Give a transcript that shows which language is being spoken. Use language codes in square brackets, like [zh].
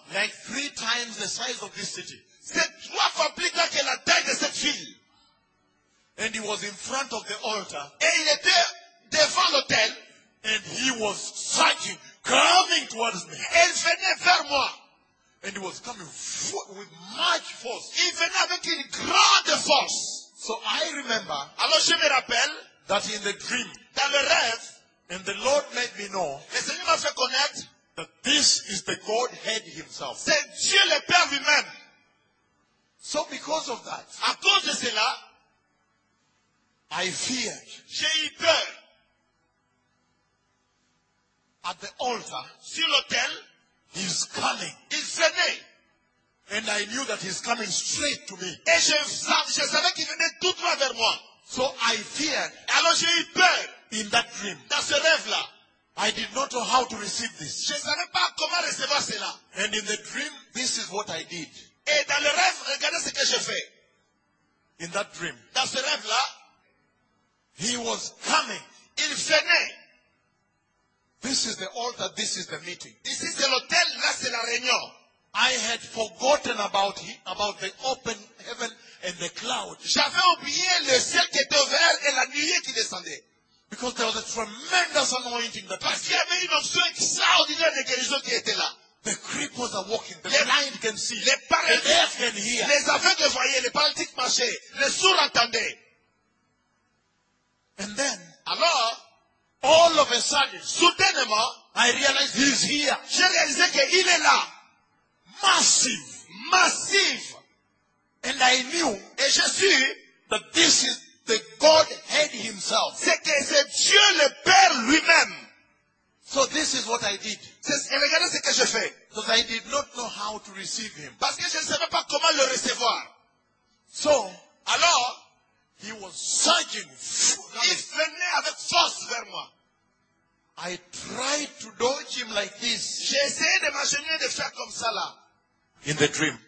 [en] Like three times the size of this city. [fr] C'est trois fois plus grand que la taille de cette ville. [en] And he was in front of the altar. [fr] Et il était devant l'autel. [en] And he was searching, coming towards me. [fr] Il venait vers moi. [en] And he was coming with much force. [fr] Il venait avec une grande force. [en] So I remember. [fr] Alors je me rappelle. [en] That in the dream. [fr] Dans le rêve. [en] And the Lord made me know. [fr] Le Seigneur m'a fait connaître. [en] That this is the Godhead himself. [fr] C'est Dieu le Père lui-même. [en] So because of that. [fr] À cause de cela. [en] I feared. [fr] J'ai eu peur. [en] At the altar. [fr] Sur l'autel. [en] He's coming. [fr] Il venait. [en] And I knew that he's coming straight to me. [fr] Et je savais qu'il venait tout droit vers moi. [en] So I feared. [fr] Alors j'ai eu peur. [en] In that dream. [fr] Dans ce rêve-là. [en] I did not know how to receive this. [fr] Je savais pas comment recevoir cela. [en] And in the dream, this is what I did. [fr] Et dans le rêve, regardez ce que je fais. [en] In that dream. [fr] Dans ce rêve-là. [en] He was coming. [fr] Il venait. [en] This is the altar, this is the meeting. This is the hotel, [fr] là c'est la réunion. [en] I had forgotten about the open heaven and the cloud. [fr] J'avais oublié le ciel qui était ouvert et la nuée qui descendait. [en] Because there was a tremendous anointing that [fr] parce qu'il y avait une onction extraordinaire de guérison qui était là. [en] The cripples are walking, the blind can see, [fr] les paralytiques, [en] the deaf can hear. [fr] Les aveugles voyaient, les paralytiques marchaient, les sourds entendaient. [en] And then, [fr] alors, [en] all of a sudden, [fr] soudainement, [en] I realized he's here. [fr] J'ai réalisé qu'il est là. [en] Massive, [fr] massive. [en] And I knew, [fr] et je suis, [en] that this is the Godhead himself. [fr] C'est que c'est Dieu le Père lui-même. [en] So this is what I did. [fr] Et regardez ce que je fais. [en] Because I did not know how to receive him. [fr] Parce que je ne savais pas comment le recevoir. [en] So, [fr] alors, [en] he was surging. [fr] Il venait avec force vers moi. [en] I tried to dodge him like this. [fr] J'ai essayé de m'acheminer de faire comme ça là. [en] In the dream.